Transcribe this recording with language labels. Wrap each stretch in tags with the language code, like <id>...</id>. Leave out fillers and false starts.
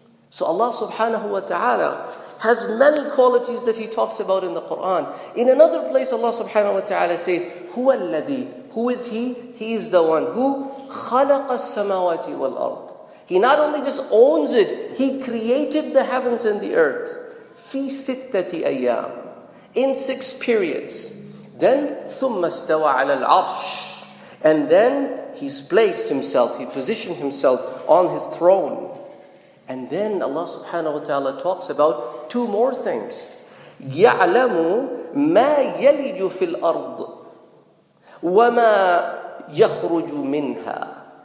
<en>So Allah subhanahu wa ta'ala has many qualities that He talks about in the Quran. In another place Allah subhanahu wa ta'ala says,</en> <ar>هُوَ الَّذِي,</ar> <en>who is He? He is the one who</en> <ar>خَلَقَ السَّمَاوَاتِ وَالْأَرْضِ.</ar> <en>He not only just owns it, He created the heavens and the earth.</en> <ar>فِي سِتَّةِ أَيَّامٍ,</ar> <en>in 6 periods. Then</en> <ar>ثُمَّ اسْتَوَى عَلَى الْعَرْشِ,</ar> <en>and then He's placed Himself, He positioned Himself on His throne. And then Allah subhanahu wa ta'ala talks about 2 more things.</en> <ar>يَعْلَمُ مَا يَلِجُ فِي الْأَرْضِ وَمَا يَخْرُجُ مِنْهَا.</ar>